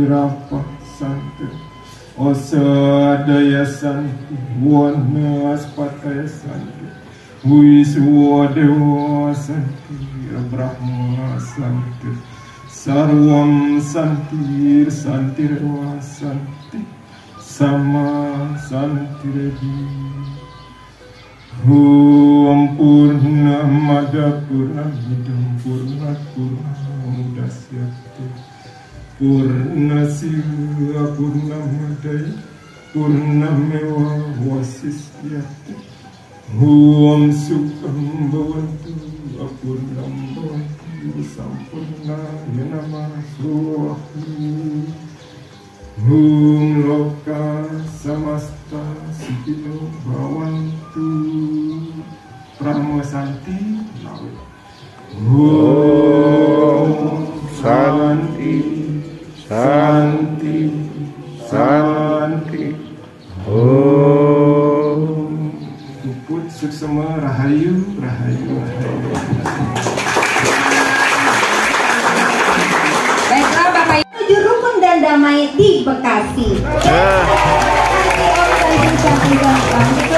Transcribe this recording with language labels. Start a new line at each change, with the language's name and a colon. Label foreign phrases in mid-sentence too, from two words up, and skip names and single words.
Sanskrit: Rapa Santi Osadaya Santi Wanaspataya Santi Wiswadewa Santi Brahma Santi Sarvam Santi Santi Rewa Santi Sama Santi Revi Om Purnamada Purnamidam Purnat Purnamudasyate Purnasya Purnamadaya Purnamewa Wasisyate Om Sukham Bhavantu Apurnam Bhavantu Sampurnaya Namah Om Loka Samasta Sukhino Bhavantu Prama Santi Om Santi Santi Santi Om
Balinese: Puput Suksema Rahayu Rahayu Rahayu.
Indonesian: Baiklah Bapak Ibu, menuju rukun dan damai di Bekasi.